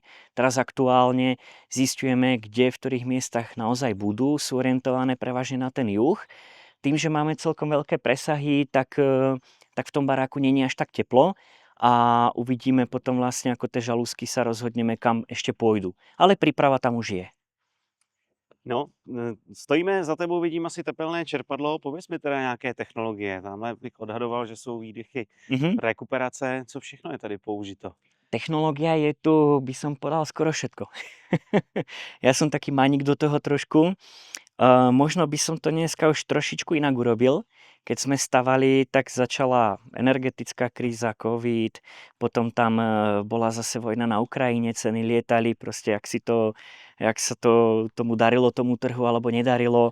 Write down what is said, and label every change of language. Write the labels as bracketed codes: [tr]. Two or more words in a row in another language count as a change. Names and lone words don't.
[sk] Teraz aktuálne zisťujeme, kde, v ktorých miestach naozaj budú, sú orientované prevažne na ten juh. Tým, že máme celkom veľké presahy, tak v tom baráku nie je až tak teplo a uvidíme potom vlastne, ako tie žalúzky sa rozhodneme, kam ešte pôjdu. Ale príprava tam už je. [cs] No, stojíme za tebou, vidím asi tepelné čerpadlo. Pověz mi teda nějaké technologie. Tamhle bych odhadoval, že jsou výdychy, rekuperace. Co všechno je tady použito? [sk] Technológia je tu, by som povedal, skoro všetko. Ja som taký maník do toho trošku. Možno by som to dneska už trošičku inak urobil. Keď sme stavali, tak začala energetická kríza, covid, potom tam bola zase vojna na Ukrajine, ceny lietali, proste jak sa to tomu darilo, tomu trhu, alebo nedarilo.